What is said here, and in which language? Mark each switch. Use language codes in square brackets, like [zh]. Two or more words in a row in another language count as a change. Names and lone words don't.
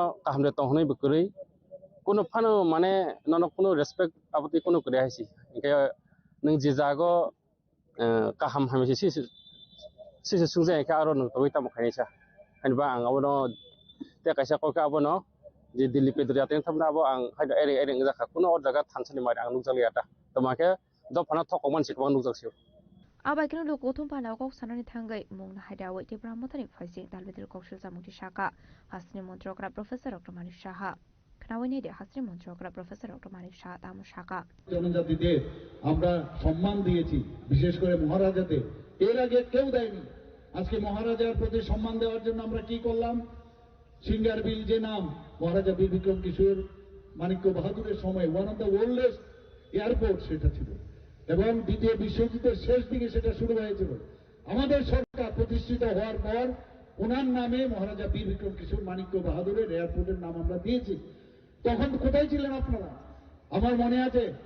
[trp] kaham de tonghonai bukri kono phano mane nono kono respect aboti kono kri haisi ke nung jijago kaham hamya si sungje ke aro nung toi tam khaini sa hanba ang abono te kaisa ko ka abono je dilli pedri aten thamna abo ang haida ere ngja kono or jaga thansani mari ang nungjali ata tomake do phana thokman sikbang nungjaksio Abaikno lo kothum pana kok sanani thangai mungna haidawai te brahmotani phaising dalbedir kokshil samuti shaka hasni montrokra professor Dr. Manik Shaha khnawaini de hasni montrokra professor Dr. Manik Shaha tamu shaka [bn] জনজাতিদের আমরা সম্মান দিয়েছি বিশেষ করে মহারাজাতে এর আগে কেউ দেয়নি আজকে মহারাজার প্রতি সম্মান দেওয়ার জন্য আমরা কি করলাম সিঙ্গার বিল যে নাম মহারাজা বীর বিক্রম কিশোর মানিক্য বাহাদুরের সময় [en] one of the oldest airport [bn] সেটা ছিল এবং দ্বিতীয় বিশ্বযুদ্ধের শেষ দিকে সেটা শুরু হয়েছিল আমাদের সরকার প্রতিষ্ঠিত হওয়ার পর ওনার নামে মহারাজা বীর বিক্রম কিশোর মানিক্য বাহাদুরের এয়ারপোর্টের নাম আমরা দিয়েছি তখন কোথায় ছিলেন আপনারা আমার মনে আছে